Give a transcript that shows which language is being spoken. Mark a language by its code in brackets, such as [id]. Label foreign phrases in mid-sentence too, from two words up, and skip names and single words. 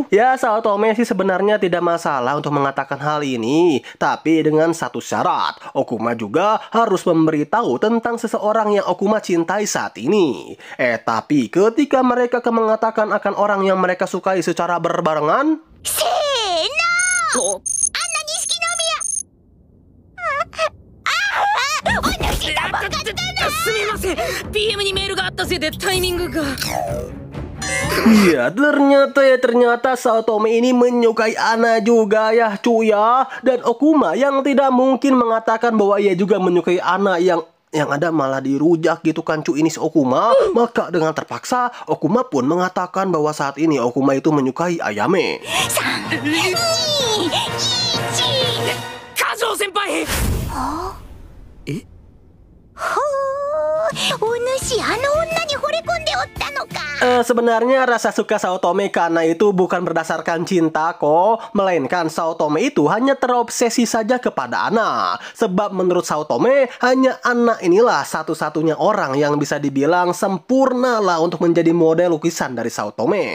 [id] Ya, Saotome sih sebenarnya tidak masalah untuk mengatakan hal ini, tapi dengan satu syarat, Okuma juga harus memberitahu tentang seseorang yang Okuma cintai saat ini. Tapi ketika mereka mengatakan akan orang yang mereka sukai secara berbarengan, [ja] すみません PM にメールがあったせいでタイミングが [id] iya, ternyata Saotome ini menyukai Ana juga ya cuy ya. Dan Okuma yang tidak mungkin mengatakan bahwa ia juga menyukai Ana yang ada malah dirujak gitu kan cuy ini si Okuma. Maka dengan terpaksa Okuma pun mengatakan bahwa saat ini Okuma itu menyukai Ayame. [ja] カズオ先輩お主あの女に惚れ込んでおったのか。 [id] Sebenarnya rasa suka Saotome karena itu bukan berdasarkan cinta kok, melainkan Saotome itu hanya terobsesi saja kepada Ana. Sebab menurut Saotome, hanya Ana inilah satu-satunya orang yang bisa dibilang sempurna lah untuk menjadi model lukisan dari Saotome.